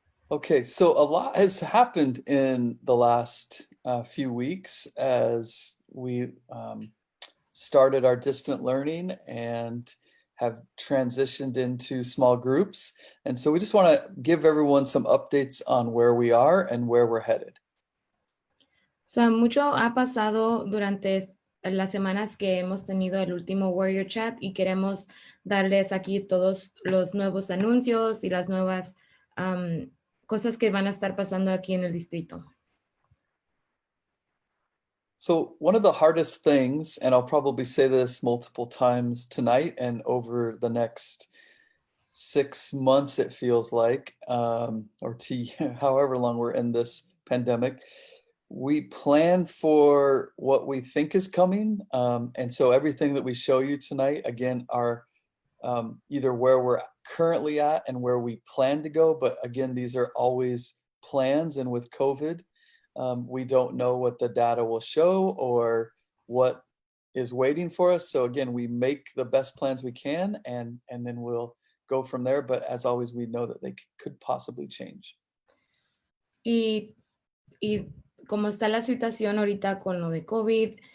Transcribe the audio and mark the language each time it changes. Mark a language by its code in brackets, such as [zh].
[en] Okay, so a lot has happened in the last few weeks as we started our distant learning and have transitioned into small groups. And so we just want to give everyone some updates on where we are and where we're headed. [es] So, mucho ha pasado durante las semanas que hemos tenido el último Warrior Chat y queremos darles aquí todos los nuevos anuncios y las nuevas cosas que van a estar pasando aquí en el distrito. [en] So one of the hardest things, and I'll probably say this multiple times tonight and over the next 6 months, it feels like, or however long we're in this pandemic, we plan for what we think is coming. And so everything that we show you tonight, again, are either where we're currently at and where we plan to go. But again, these are always plans. And with COVID, we don't know what the data will show or what is waiting for us. So again, we make the best plans we can and then we'll go from there. But as always, we know that they could possibly change. [es] Y como está la situación ahorita con lo de COVID,